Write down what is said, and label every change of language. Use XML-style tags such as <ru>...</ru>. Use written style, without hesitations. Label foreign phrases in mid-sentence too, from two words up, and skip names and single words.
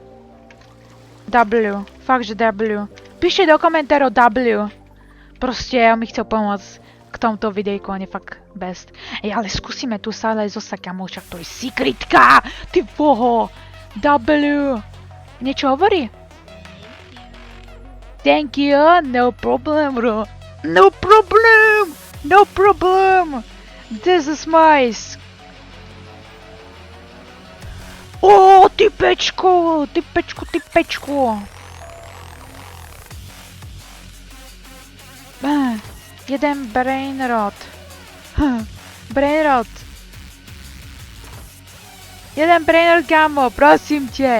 <sk>W, fakt, že W. Píšte do komentárov W. Proste, on mi chcel pomôcť k tomuto videjku, on je fakt best. Ale skúsime tu stále zostať, kamo, však to je secretka! Ty boho! W. Niečo hovorí?</sk> <en>Thank you, no problem, bro. No problem! This is nice.</en> <sk>Typečko! Jeden brainrot. Jeden brainrot, kámo, prosím ťa.</sk>